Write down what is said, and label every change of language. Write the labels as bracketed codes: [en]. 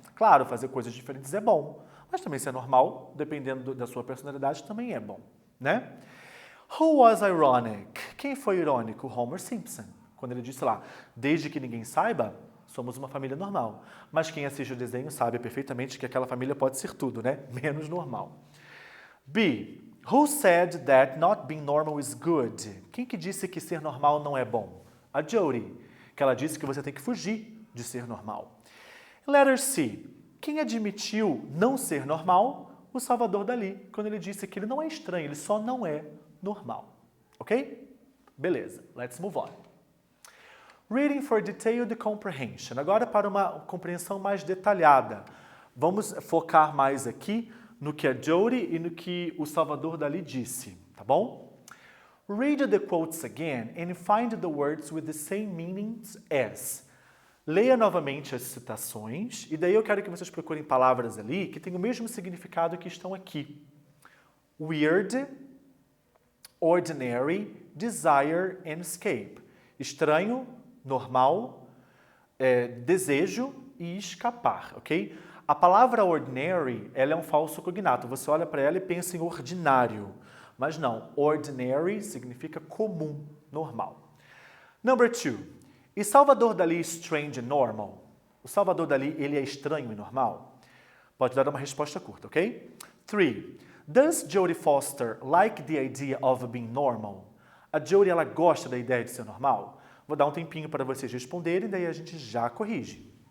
[pt] Claro, fazer coisas diferentes é bom, mas também ser normal, dependendo da sua personalidade, também é bom, né? [en] Who was ironic? [pt] Quem foi irônico? [en] Homer Simpson. [pt] Quando ele disse lá, desde que ninguém saiba, somos uma família normal. Mas quem assiste o desenho sabe perfeitamente que aquela família pode ser tudo, né? Menos normal. B. [en] Who said that not being normal is good? [pt] Quem que disse que ser normal não é bom? A Jody, que ela disse que você tem que fugir de ser normal. [en] Letter C. [pt] Quem admitiu não ser normal? O Salvador Dalí, quando ele disse que ele não é estranho, ele só não é normal. Ok? Beleza, [en] let's move on. Reading for detailed comprehension. [pt] Agora para uma compreensão mais detalhada. Vamos focar mais aqui no que a Jody e no que o Salvador Dalí disse, tá bom? [en] Read the quotes again and find the words with the same meanings as. [pt] Leia novamente as citações e daí eu quero que vocês procurem palavras ali que têm o mesmo significado que estão aqui. [en] Weird, ordinary, desire and escape. [pt] Estranho, normal, desejo e escapar, ok? A palavra ordinary, ela é um falso cognato. Você olha para ela e pensa em ordinário. Mas não, ordinary significa comum, normal. [en] Number 2. Is Salvador Dalí strange and normal? [pt] O Salvador Dalí, ele é estranho e normal? Pode dar uma resposta curta, ok? 3. [en] Does Jodie Foster like the idea of being normal? [pt] A Jodie, ela gosta da ideia de ser normal? Vou dar um tempinho para vocês responderem, daí a gente já corrige.